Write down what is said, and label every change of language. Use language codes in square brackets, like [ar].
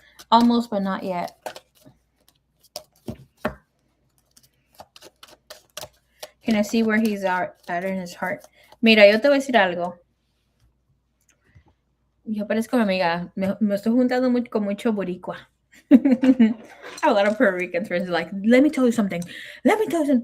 [en] Almost, but not yet. Can I see where he's at in his heart? [es] Mira, yo te voy a decir algo. Yo parezco mi amiga. Me estoy juntando con mucho boricua. [en] I have a lot of Puerto Rican friends like, let me tell you something. Let me tell you something.